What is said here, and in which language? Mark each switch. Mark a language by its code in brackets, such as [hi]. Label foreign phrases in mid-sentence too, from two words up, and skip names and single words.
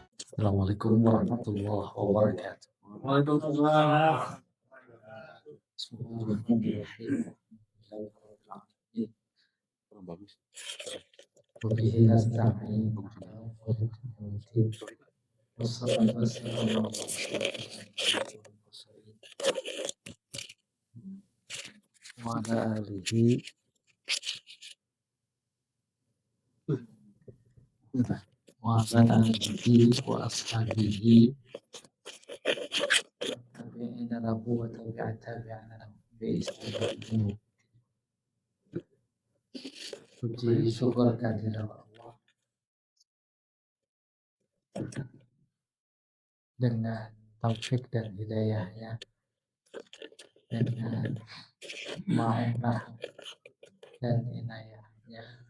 [ar] السلام عليكم ورحمة الله وبركاته. وعليكم السلام. بسم الله الرحمن الرحيم. [id] Kurang bagus. [ar] وبه نستعين على أمور الدين. والصلاة والسلام على أشرف المرسلين وعلى آله وعلى آله وأصحابه التابعين له وتابعي التابعين له بإحسان. [id] Puji syukur kehadirat Allah dengan taufik dan hidayahnya, dengan ma'unah dan inayahnya.